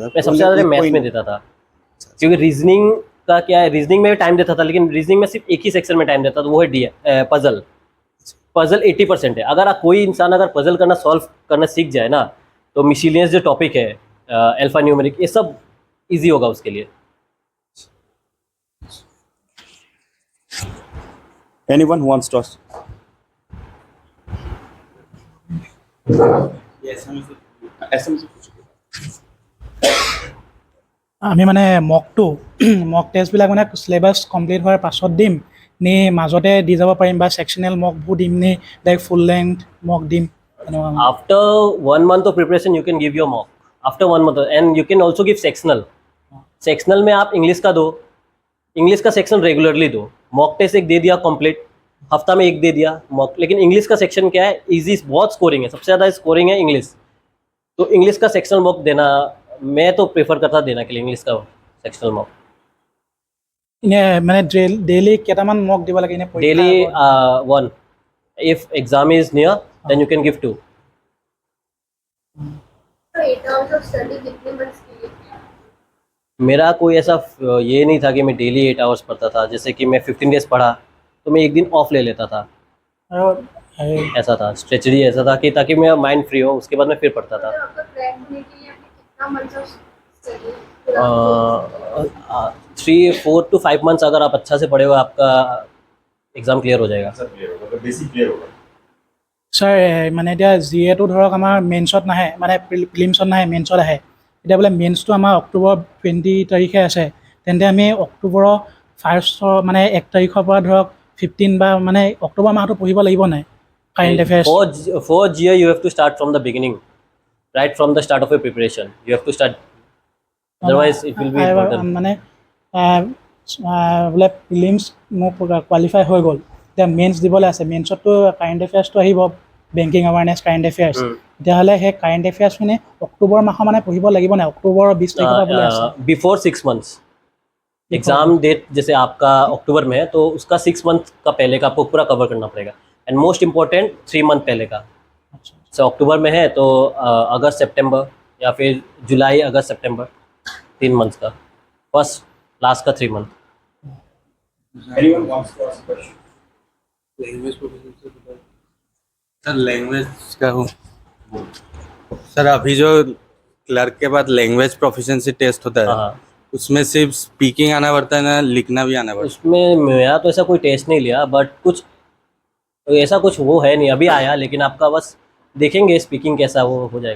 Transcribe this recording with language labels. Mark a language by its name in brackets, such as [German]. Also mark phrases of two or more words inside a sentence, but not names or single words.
[Hindi] मैं सबसे ज़्यादा मैथ्स में देता था, क्योंकि रीजनिंग का क्या है, रीजनिंग में भी टाइम देता था, लेकिन रीजनिंग में सिर्फ एक ही सेक्शन में टाइम देता था, वो है डी पजल। पजल 80% है। अगर कोई इंसान अगर पजल करना, सॉल्व करना सीख जाए ना, तो मिसलिनियस जो टॉपिक है, [English] alpha numeric, [Hindi] ये सब इजी होगा उसके लिए। [English] Anyone who wants to ask? [Assamese] আমি মানে মকটো মক টেষ্টবিলাক মানে [English] syllabus complete [Assamese] হোৱাৰ পাছত দিম নে মাজতে দি যাব পাৰিম, বা ছেকশ্যনেল মকবোৰ দিম নে [English] direct full length mock [Assamese] দিম এনেকুৱা মানে? [English] After 1 month of preparation, you can give your mock. After 1 month, and you can also give sectional. [Hindi] सेक्शनल में आप इंग्लिश का दो, इंग्लिश का सेक्शन रेगुलरली दो। [English] mock test [Hindi] एक दे दिया कंप्लीट, हफ्ता में एक दे दिया मॉक। लेकिन इंग्लिश का सेक्शन क्या है, इजी, बहुत स्कोरिंग है, सबसे ज़्यादा स्कोरिंग है इंग्लिश। तो इंग्लिश का [English] sectional mock [Hindi] देना मैं तो प्रेफर करता देना के लिए, इंग्लिश का [English] sectional mock. [Assamese] এনে মানে ডেইলি কেইটামান মক দিব লাগে এনে পৰীক্ষাৰ [Hindi] डेली [Assamese] আগত? [English] 1, if exam is near then you can give 2. [Hindi] तो [English] 8 hours of study [Hindi] कितने मंथ्स के लिए? मेरा कोई ऐसा ये नहीं था कि मैं डेली 8 आवर्स पढ़ता था। जैसे कि मैं 15 डेज पढ़ा तो मैं एक दिन ऑफ ले लेता था, [Assamese] আৰু হেৰি [Hindi] ऐसा था। स्ट्रेटजी ऐसा था कि ताकि मेरा माइंड फ्री हो, उसके बाद मैं फिर पढ़ता था। तो आपका क्रैक होने के लिए आपने कितना [English] months of study? [Hindi] 4 to 5 मंथ्स अगर आप अच्छा से पढ़े हो, आपका एग्ज़ाम क्लियर हो जाएगा। बेसिक क्लियर होगा। [Assamese] ছাৰ মানে এতিয়া জি এটো ধৰক আমাৰ মেইনছত নাহে, মানে প্ৰিলিমছত নাহে, মেইনছত আহে। এতিয়া বোলে মেইনছটো আমাৰ অক্টোবৰ 20 তাৰিখে আছে, তেন্তে আমি অক্টোবৰৰ ফাৰ্ষ্টৰ মানে 1 তাৰিখৰ পৰা ধৰক 15 বা মানে অক্টোবৰ মাহটো পঢ়িব লাগিব নাই [English] current affairs? For GA you have to start from the beginning, right from the start of your preparation. You have to start, otherwise it will be burden. [Assamese] মানে বোলে প্ৰিলিমছ মোৰ কোৱালিফাই হৈ গ'ল, এতিয়া মেইনছ দিবলৈ আছে, মেইনছততো কাৰেণ্ট এফেয়াৰ্ছটো আহিব, [English] banking awareness current affairs. [Assamese] তেতিয়াহ'লে সেই কাৰেণ্ট এফেয়াৰ্ছখিনি অক্টোবৰ মাহৰ মানে পঢ়িব লাগিব নাই? অক্টোবৰৰ 20 তাৰিখৰ পৰা বোলে আছে। [English] before 6 months exam date, [Hindi] जैसे आपका अक्टूबर में है तो उसका 6 मंथ का पहले का आपको पूरा कवर करना पड़ेगा। [English] and most important [Hindi] 3 मंथ पहले का। सो अक्टूबर में है तो अगस्त सितंबर, या फिर जुलाई अगस्त सितंबर, 3 मंथ्स का, [English] first last [Hindi] का 3 मंथ। [English] Anyone wants to ask question? language proficiency [Hindi] सर, लैंग्वेज का हूँ सर। अभी जो क्लर्क के बाद [English] language proficiency test [Hindi] होता है, हाँ, उसमें सिर्फ स्पीकिंग आना पड़ता है ना, लिखना भी आना पड़ता उसमें मेरा तो ऐसा कोई टेस्ट नहीं लिया, बट कुछ ऐसा कुछ वो है नहीं अभी आया, लेकिन आपका बस देखेंगे स्पीकिंग कैसा वो हो जाएगा।